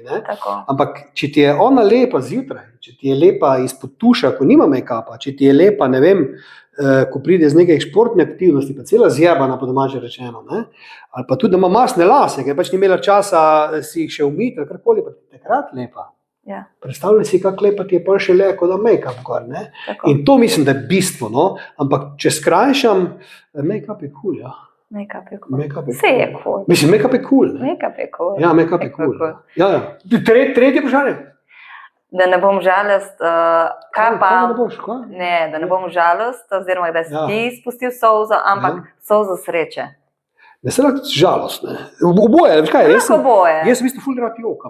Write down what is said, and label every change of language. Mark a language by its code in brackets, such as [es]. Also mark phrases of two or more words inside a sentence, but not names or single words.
[sl] Ampak če ti je ona lepa zjutraj, če ti je lepa izpod tuša, ko nima make-upa, če ti je lepa, ne vem, ko pride z nekaj športne aktivnosti, pa cela zjebana, po domače rečeno, ali pa tudi, da ima masne lase, ker pač ni imela časa si jih še umiti, ali karkoli, pa ti je takrat lepa. Ja. Predstavljaj si, kako lepa ti je pa še le, kot da make-up gor. In to mislim, da je bistvo. Ampak če skrajšam, make-up je cool. Ja. Make-up je cool. Vse je cool. Mislim, make-up je cool. Make-up je cool. Ja, make-up je cool. Ja. Tretje vprašanje. Da ne bom žalost, Ne, da ne bom žalost, oziroma da si ti spustil solzo, ampak solzo sreče. Ne se lahko žalost. Oboje, veš kaj? Jaz v bistvu ful rad jokam.